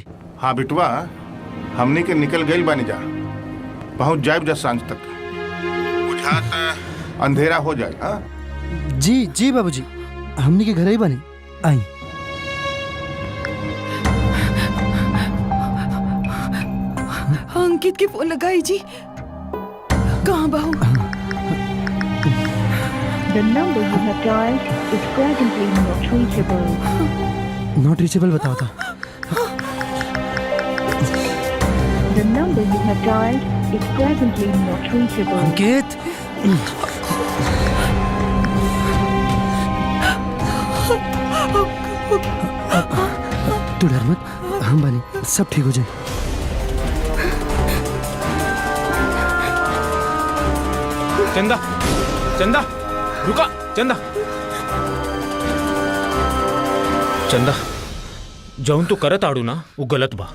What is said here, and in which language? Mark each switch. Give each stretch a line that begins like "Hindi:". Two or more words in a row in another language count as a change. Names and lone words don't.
Bhojpuri: हाँ बिटवा, हमनी के निकल गई बानी जा, पहुंच जाए जा सांझ तक, बुझात अंधेरा हो जाए। हाँ जी जी बाबूजी, हमनी के घर ही बने आई। अंकित के फोन लगाई जी, कहाँ बाहू?
English: The number you have dialed is presently not reachable. not reachable
Bhojpuri: बताओ था।
English: The number you have dialed is presently not reachable.
Bhojpuri: अंकित, तू डर मत, हम बने, सब ठीक हो जाए। चंदा, चंदा, रुका, चंदा, चंदा, जौन तू करत आड़ू ना वो गलत बा।